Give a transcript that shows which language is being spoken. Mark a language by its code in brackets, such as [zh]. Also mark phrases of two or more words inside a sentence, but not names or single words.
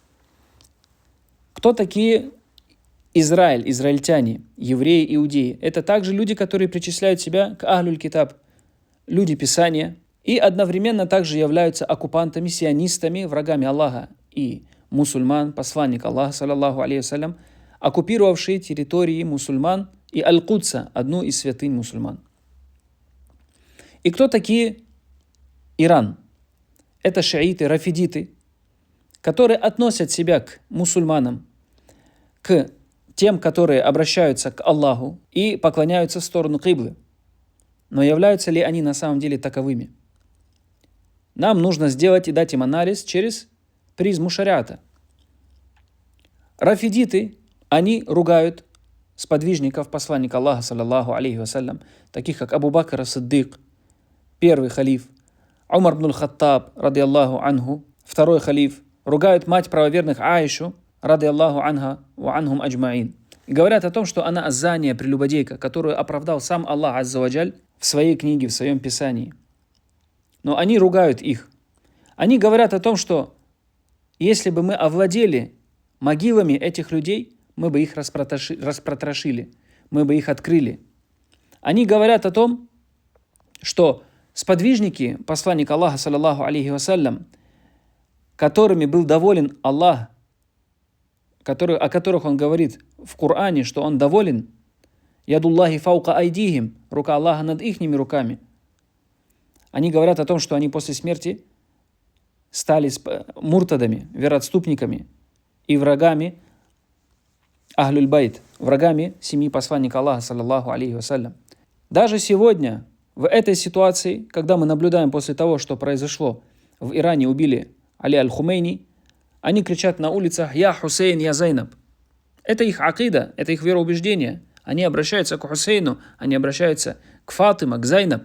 [ru] Кто такие Израиль, израильтяне, евреи, иудеи? Это также люди, которые причисляют себя к [ar] أهل الكتاب, [ru] люди Писания, и одновременно также являются оккупантами, сионистами, врагами Аллаха и мусульман, посланник Аллаха, [ar] صلى الله عليه وسلم, [ru] оккупировавшие территории мусульман и Аль-Кудса, одну из святынь мусульман. И кто такие Иран? Это шииты, рафидиты, которые относят себя к мусульманам, к тем, которые обращаются к Аллаху и поклоняются в сторону киблы. Но являются ли они на самом деле таковыми? Нам нужно сделать и дать им анализ через призму шариата. Рафидиты, они ругают сподвижников посланника Аллаха, [ar] صلى الله عليه وسلم, [ru] таких как Абу Бакр ас-Сиддик, первый халиф, Умар ибн аль-Хаттаб, [ar] رضي الله عنه, [ru] второй халиф, ругают мать правоверных Аишу, [ar] رضي الله عنها وعنهم أجمعين. [ru] И говорят о том, что она аззания, прелюбодейка, которую оправдал сам Аллах [ar] عز وجل [ru] в своей книге, в своем писании. Но они ругают их. Они говорят о том, что если бы мы овладели могилами этих людей, мы бы их распротрошили, мы бы их открыли. Они говорят о том, что сподвижники посланника Аллаха, [ar] صلى الله عليه وسلم, [ru] которыми был доволен Аллах, о которых он говорит в Коране, что он доволен, [ar] يد الله فوق أيديهم, [ru] рука Аллаха над ихними руками. Они говорят о том, что они после смерти стали муртадами, вероотступниками и врагами [ar] أهل البيت, [ru] врагами семьи посланника Аллаха, [ar] صلى الله عليه وسلم. [ru] Даже сегодня, в этой ситуации, когда мы наблюдаем после того, что произошло, в Иране убили Али аль-Хумейни, они кричат на улицах: [ar] «يا حسين، يا زينب». [ru] Это их акида, это их вероубеждение. Они обращаются к Хусейну, они обращаются к Фатиме, к Зайнаб.